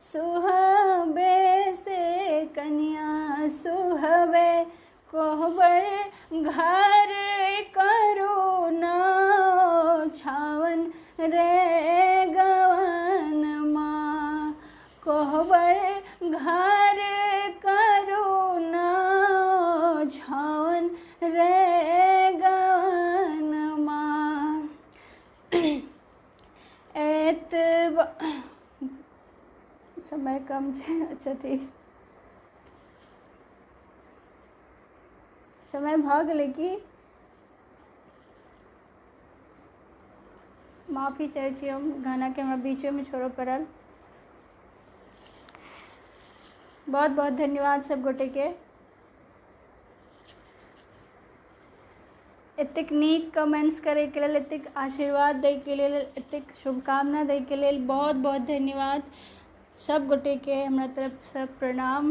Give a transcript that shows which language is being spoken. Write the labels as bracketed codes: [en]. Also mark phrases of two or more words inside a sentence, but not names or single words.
[mai] से कन्या, सुहबे कोहबर घर करू न छावन रे गवन माँ, कोहबर घर करू न छावन रे गवन माँ। समय कम छै। अच्छा ठीक, समय भऽ गेलै कि? माफी चाहै छी हम, गानाके हमरा बीचेमे छोड़ऽ पड़ल। बहुत बहुत धन्यवाद सब गोटेके, एतेक नीक कमेंट्स करैके लेल, एतेक आशीर्वाद दैके लेल, एतेक शुभकामना दैके लेल बहुत बहुत धन्यवाद सब गोटेके हमरा तरफसँ प्रणाम।